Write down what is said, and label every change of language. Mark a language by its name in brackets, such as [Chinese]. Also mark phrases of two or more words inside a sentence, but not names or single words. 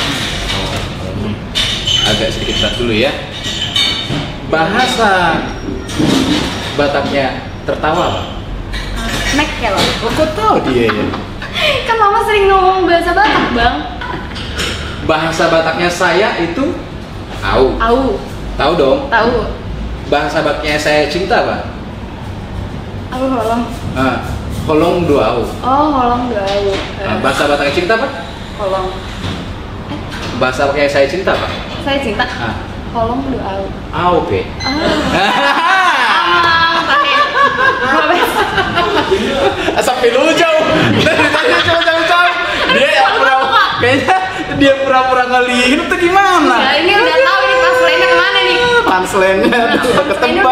[Indonesian] Agak sedikit berat dulu ya. Bahasa Bataknya tertawa apa? Mekel. Oh, kok tahu dia ya? Kan mama sering ngomong bahasa Batak, Bang. Bahasa Bataknya saya itu au. Tahu dong. Tahu. Bahasa Bataknya saya cinta apa? [Batak Toba] Au holong. Holong dua au. Oh, holong dua au. [Indonesian] Bahasa Bataknya cinta apa? Holong. Bahasa Bataknya saya cinta apa? Saya cinta. [Batak Toba] Holong dua au. Au pe. [Indonesian] Sampai lu jauh. Dari tadi jauh. Kayaknya dia pura-pura ngelihin tuh gimana? Ya ini udah tahu ini punchline-nya kemana nih? Punchline-nya tuh ketebak.